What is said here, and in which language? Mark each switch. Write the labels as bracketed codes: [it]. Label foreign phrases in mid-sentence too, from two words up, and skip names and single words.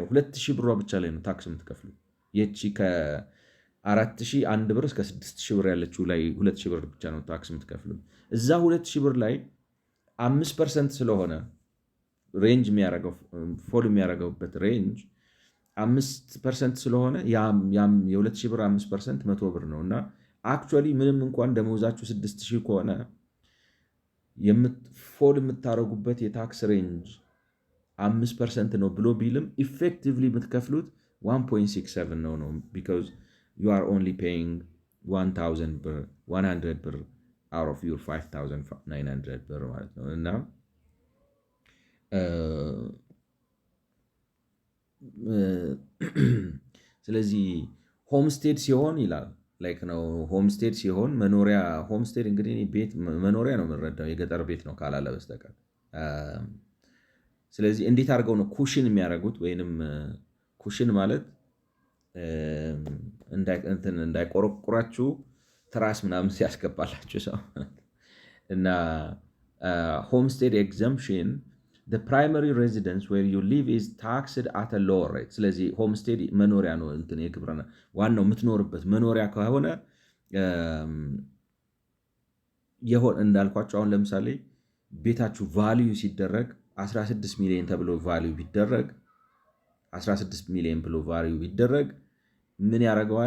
[am] 2 ሺህ ብሯ ብቻ ላይ ነው ታክስ የምትከፍሉ። ይቺ ከ4 ሺህ 1 ብር እስከ 6 ሺህ ብር ያለችው ላይ 2 ሺህ ብር ብቻ ነው ታክስ የምትከፍሉ። እዛ 2 ሺህ ብር ላይ 5% ስለሆነ ሬንጅ የሚያደርገው ፎል የሚያደርገውበት ሬንጅ 5% ስለሆነ የ2 ሺህ ብር 5% 100 ብር ነው እና አክቹዋሊ ምንም እንኳን ደመወዛችሁ 6 ሺህ ከሆነ ፎል የምታደርጉበት የታክስ ሬንጅ 5% ነው ብሎ ቢልም ኢፌክቲቭሊ የምትከፍሉት 1.67 ነው [en] because you are only paying [am] 100 ብር 100 ብር [en] out of your 5,900 [am] ብር ማለት ነው እና ስለዚህ ሆምስቴድ ሲሆን ይላል ላይክ ነው። ሆምስቴድ ሲሆን መኖሪያ ሆምስቴድ እንግዲህ ቤት መኖሪያ ነው የምንረዳው የገጠር ቤት ነው ካላለ በስተቀር። ስለዚህ እንዴት አድርገው ነው ኩሽን የሚያደርጉት? ወይንም ኩሽን ማለት እንዳይቆረቁራችሁ ትራስ ምናምን ሲያስገባላችሁ ሰው እና [en] homestead exemption the primary residence where you live is taxed at a lower rate። [am] ስለዚህ ሆምስቴድ መኖሪያ ነው እንትን የግብርና ዋናው የምትኖርበት መኖሪያ ከሆነ እንዳልኳቸው አሁን ለምሳሌ ቤታችሁ ቫልዩ ሲደረግ 16 ሚሊዮን ተብሎ ቫልዩ ቢደረግ 16 ሚሊዮን ብሎ ቫልዩ ቢደረግ ምን ያደርገዋል?